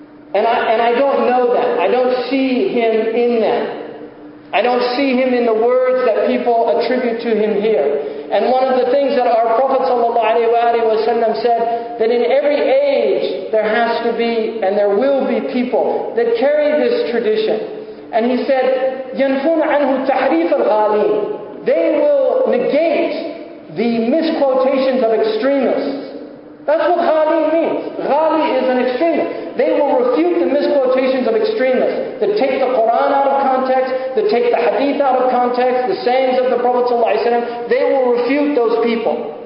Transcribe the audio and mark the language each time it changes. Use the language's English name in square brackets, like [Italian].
[English] And I don't know them. I don't see him in them. I don't see him in the words that people attribute to him here. And one of the things that our Prophet ﷺ said, that in every age there has to be and there will be people that carry this tradition. And he said, [Arabic] يَنْفُونَ عَنْهُ تَحْرِيفَ الْغَالِينَ. [English] They will negate the misquotations of extremists. That's what ghali means. Ghali is an extremist. They will refute the misquotations of extremists. that take the Quran out of context, that take the Hadith out of context, the sayings of the Prophet ﷺ, they will refute those people.